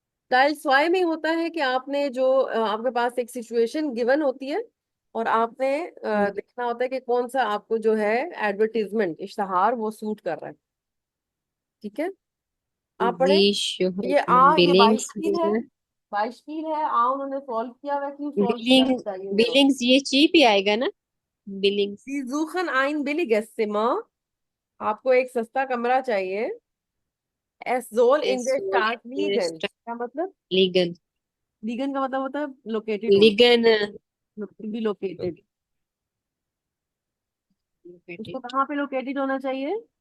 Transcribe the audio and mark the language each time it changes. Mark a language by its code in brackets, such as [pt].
[hi] Style स्वाय में होता है कि आपने जो आपके पास एक सिचुएशन गिवन होती है, और आपने देखना होता है कि कौन सा आपको जो है एडवर्टीजमेंट इश्तहार वो सूट कर रहा है। ठीक है। आप पढ़े। ये बिलिंग्स। 22 है। 22 है। उन्होंने सॉल्व किया हुआ है, क्यों सॉल्व किया बिलिंग बताइए जरा। बिलिंग्स ये चीप ही आएगा ना। Billings. [de] Sie suchen ein billiges Zimmer। [hi] आपको एक सस्ता कमरा चाहिए। [de] Es soll in एस der Stadt liegen। [hi] क्या मतलब। [de] लिगन। [hi] liegen का मतलब होता है लोकेटेड होना। [de] लिगन। [en] to be located। [hi] उसको कहाँ पे लोकेटेड होना चाहिए।